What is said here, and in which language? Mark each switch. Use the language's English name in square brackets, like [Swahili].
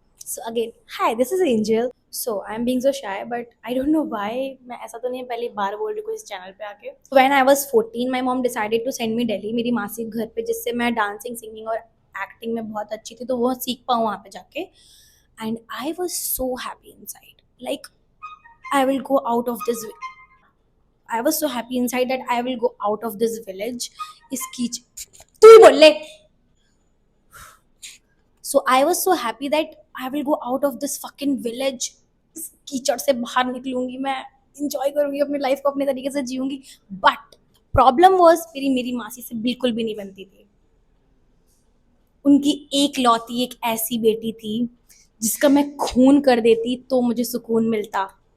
[English] So again, hi, this is Angel. So I'm being so shy, but I don't know why. [Hindi] मैं ऐसा तो नहीं है पहली बार बोल रही हूँ इस चैनल पे आके। [English] When I was 14, my mom decided to send me Delhi, [Hindi] मेरी मासी के घर पे, जिससे मैं डांसिंग, सिंगिंग और एक्टिंग में बहुत अच्छी थी, तो वो सीख पाऊँ वहाँ पे जाके। [English] And I was so happy inside. Like I will go out of this. I was so happy inside that I will go out of this village. [Hindi] इस कीच तू ही बोल ले। [English] So I was so happy that I will go out of this fucking village. [Hindi] इस कीचड़ से बाहर निकलूंगी मैं, इंजॉय करूंगी अपनी लाइफ को, अपने तरीके से जीऊंगी। [English] but problem was [Hindi] मेरी मासी से बिल्कुल भी नहीं बनती थी। उनकी एक लौती एक ऐसी बेटी थी जिसका मैं खून कर देती तो मुझे सुकून मिलता।